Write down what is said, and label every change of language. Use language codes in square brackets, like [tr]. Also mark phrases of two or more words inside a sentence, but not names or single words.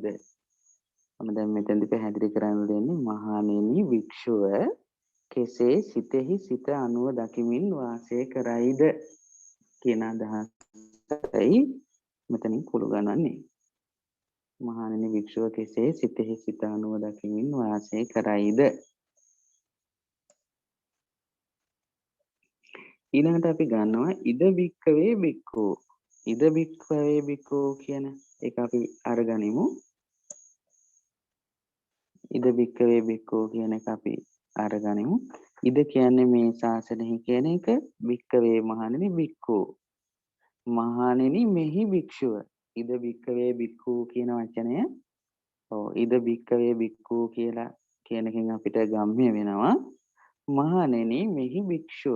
[si] මම දැන් මෙතෙන්දි පැහැදිලි කරන්න දෙන්නේ මහණෙනි භික්ෂුව කෙසේ සිතෙහි සිත අනුව දකිමින් වාසය කරයිද කියන අදහසයි මෙතනින් කුළු ගන්නන්නේ. මහණෙනි භික්ෂුව කෙසේ සිතෙහි සිත අනුව දකිමින් වාසය කරයිද? ඊළඟට අපි ගන්නවා [pi] ඉද භික්ඛවේ භික්ඛු. ඉද භික්ඛවේ භික්ඛු [si] කියන එක අපි අරගනිමු. [pi] ඉද භික්ඛවේ භික්ඛු [si] කියන එක අපි අරගනිමු. ඉද කියන්නේ මේ ශාසනයෙහි කියන එක, භික්ඛවේ මහණෙනි භික්ඛු. මහණෙනි මෙහි භික්ෂුව. [pi] ඉද භික්ඛවේ භික්ඛු [si] කියන වචනය [pi] ඉද භික්ඛවේ භික්ඛු [si] කියලා කියන එකෙන් අපිට ගම්ම්‍ය වෙනවා මහණෙනි මෙහි භික්ෂුව.